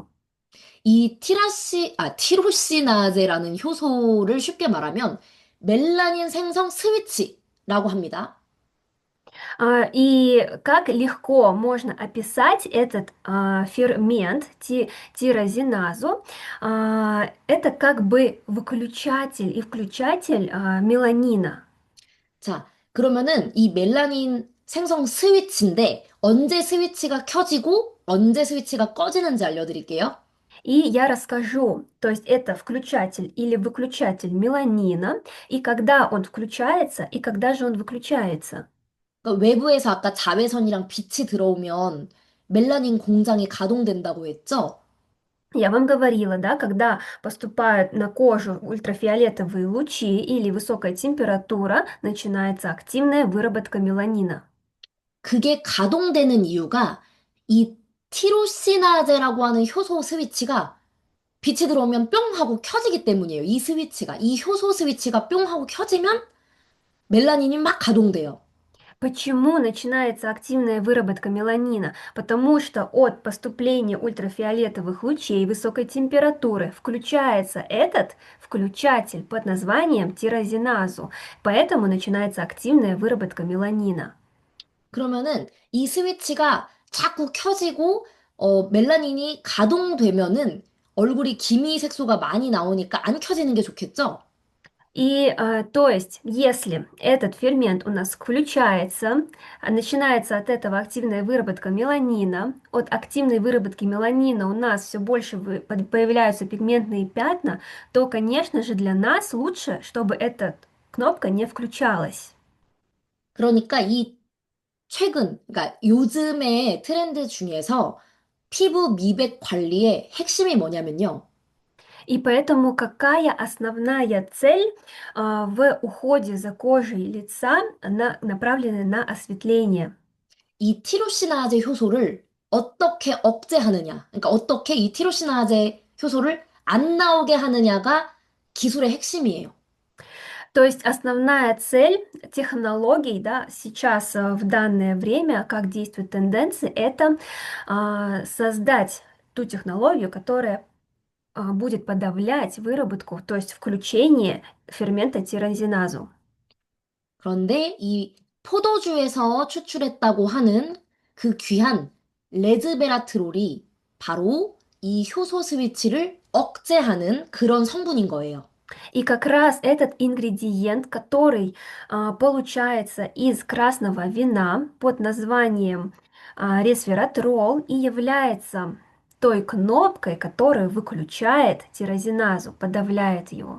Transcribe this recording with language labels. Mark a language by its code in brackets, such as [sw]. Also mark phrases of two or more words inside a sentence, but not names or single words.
[ko] 이 티로시나제라는 효소를 쉽게 말하면 멜라닌 생성 스위치라고 합니다. [ru] И как легко можно описать этот фермент тирозиназу? Это как бы выключатель и включатель меланина. [ko] 자, 그러면은 이 멜라닌 생성 스위치인데 언제 스위치가 켜지고 언제 스위치가 꺼지는지 알려드릴게요. [ru] И я расскажу, то есть это включатель или выключатель меланина, и когда он включается, и когда же он выключается. [ko] 그러니까 외부에서 아까 자외선이랑 빛이 들어오면 멜라닌 공장이 가동된다고 했죠? [ru] Я вам говорила, да, когда поступают на кожу ультрафиолетовые лучи или высокая температура, начинается активная выработка меланина. [ko] 그게 가동되는 이유가 이 티로시나제라고 하는 효소 스위치가 빛이 들어오면 뿅 하고 켜지기 때문이에요. 이 스위치가. 이 효소 스위치가 뿅 하고 켜지면 멜라닌이 막 가동돼요. [ru] Почему начинается активная выработка меланина? Потому что от поступления ультрафиолетовых лучей и высокой температуры включается этот включатель под названием тирозиназу. Поэтому начинается активная выработка меланина. [ko] 그러면은 이 스위치가 자꾸 켜지고 멜라닌이 가동되면은 얼굴이 기미 색소가 많이 나오니까 안 켜지는 게 좋겠죠? [ru] И то есть, если этот фермент у нас включается, начинается от этого активная выработка меланина, от активной выработки меланина у нас все больше появляются пигментные пятна, то, конечно же, для нас лучше, чтобы эта кнопка не включалась. [ko] 그러니까 그러니까 요즘의 트렌드 중에서 피부 미백 관리의 핵심이 뭐냐면요. [ru] И поэтому какая основная цель в уходе за кожей лица, направленная на осветление? [ko] 이 티로시나제 효소를 어떻게 억제하느냐. 그러니까 어떻게 이 티로시나제 효소를 안 나오게 하느냐가 기술의 핵심이에요. [ru] То есть основная цель технологий, да, сейчас в данное время, как действуют тенденции, это создать ту технологию, которая будет подавлять выработку, то есть включение фермента тирозиназу. [ko] 그런데 이 포도주에서 추출했다고 하는 그 귀한 레즈베라트롤이 바로 이 효소 스위치를 억제하는 그런 성분인 거예요. [ru] И как раз этот ингредиент, который получается из красного вина под названием ресвератрол и является той кнопкой, которая выключает тирозиназу, подавляет его.